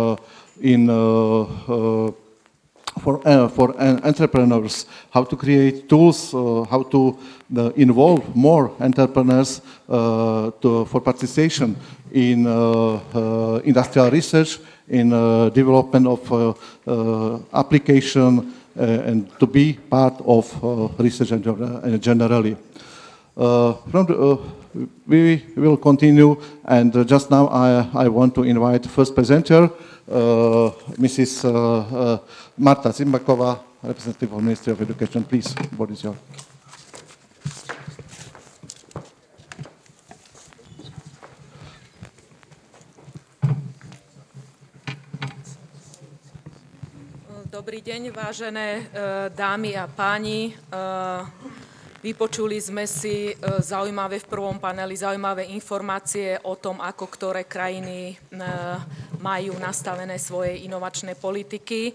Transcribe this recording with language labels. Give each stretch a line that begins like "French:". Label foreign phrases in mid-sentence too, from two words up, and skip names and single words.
English: for entrepreneurs, how to create tools, how to involve more entrepreneurs for participation in industrial research, in development of application, and to be part of research generally. We will continue, and just now I want to invite first presenter, Mrs. Marta Cimpaková, representative of Ministry of Education. Please, what is your...
Slovak: Dobrý deň, vážené dámy a páni. Vypočuli sme si v prvom paneli zaujímavé informácie o tom, ako ktoré krajiny majú nastavené svoje inovačné politiky.